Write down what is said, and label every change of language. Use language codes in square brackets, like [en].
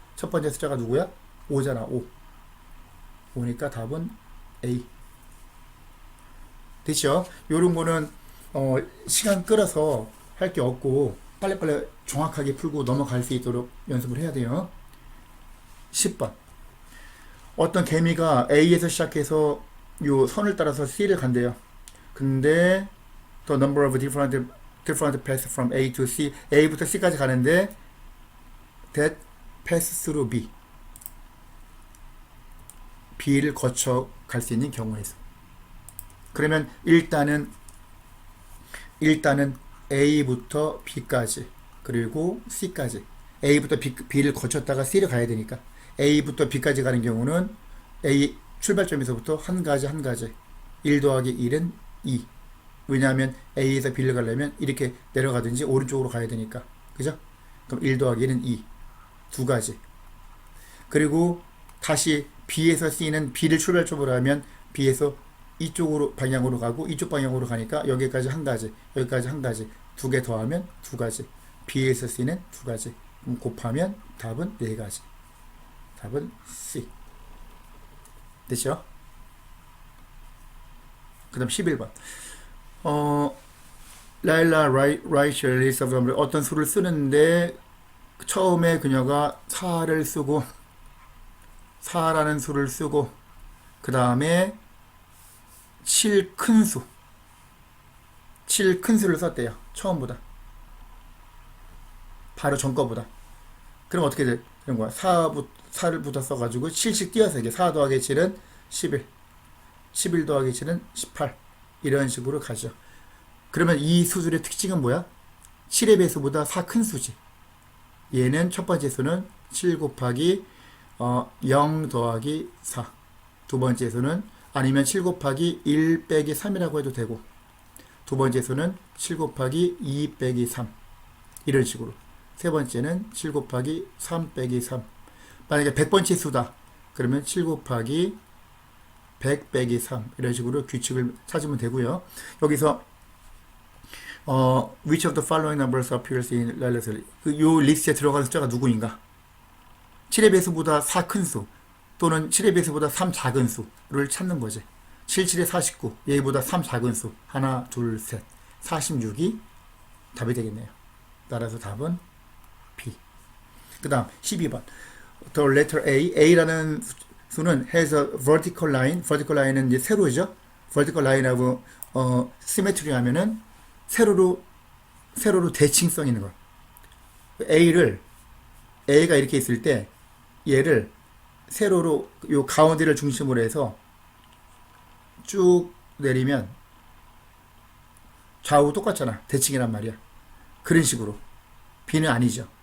[ko] 첫 번째 숫자가 누구야? 5잖아. 5. 5니까 답은 A. 됐죠? 요런 거는 시간 끌어서 할 게 없고 빨리빨리 정확하게 풀고 넘어갈 수 있도록 연습을 해야 돼요. 10번. 어떤 개미가 A에서 시작해서 요 선을 따라서 C를 간대요. 근데 [en] the number of different paths from A to C, [ko] A부터 C까지 가는데 [en] that pass through B, [ko] B를 거쳐 갈 수 있는 경우에서. 그러면 일단은 A부터 B까지 그리고 C까지, A부터 B를 거쳤다가 C를 가야 되니까 A부터 B까지 가는 경우는 A 출발점에서부터 한 가지 1 더하기 1은 2. 왜냐하면 A에서 B를 가려면 이렇게 내려가든지 오른쪽으로 가야 되니까. 그죠? 그럼 1 더하기 1은 2. 두 가지. 그리고 다시 B에서 C는 B를 출발점으로 하면 B에서 이쪽으로 방향으로 가고 이쪽 방향으로 가니까 여기까지 한 가지, 여기까지 한 가지, 두 개 더하면 두 가지. B에서 C는 두 가지. 그럼 곱하면 답은 네 가지. 답은 C. 됐죠? 그 다음 11번. [en] 라일라 writes a list of numbers. [ko] 어떤 수를 쓰는데 처음에 그녀가 4를 쓰고 4라는 수를 쓰고 그 다음에 7 큰 수를 썼대요. 처음보다. 바로 전 거보다. 그럼 어떻게 되는 거야? 4를부터 써가지고 7씩 띄어서 이게 4 더하기 7은 11, 11 더하기 7은 18 이런 식으로 가죠. 그러면 이 수들의 특징은 뭐야? 7의 배수보다 4 큰 수지. 얘는 첫 번째 수는 7 곱하기 0 더하기 4. 두 번째 수는 아니면 7 곱하기 1 빼기 3이라고 해도 되고, 두 번째 수는 7 곱하기 2 빼기 3 이런 식으로. 세 번째는 7 곱하기 3 빼기 3. 만약에 100번째 수다 그러면 7 곱하기 100 빼기 3 이런 식으로 규칙을 찾으면 되고요. 여기서 [en] which of the following numbers appears in relatively, [ko] 요 리스트에 들어가는 숫자가 누구인가? 7의 배수보다 4 큰 수 또는 7의 배수보다 3 작은 수를 찾는 거지. 7, 7에 49, 얘보다 3 작은 수 하나, 둘, 셋 46이 답이 되겠네요. 따라서 답은 B. 그 다음 12번. [en] The letter [ko] A라는 수는 [en] has a vertical line. [ko] vertical line은 이제 세로죠. vertical line하고 symmetry 하면은 세로로 대칭성 있는 거. A가 이렇게 있을 때 얘를 세로로 요 가운데를 중심으로 해서 쭉 내리면 좌우 똑같잖아. 대칭이란 말이야. 그런 식으로. B는 아니죠.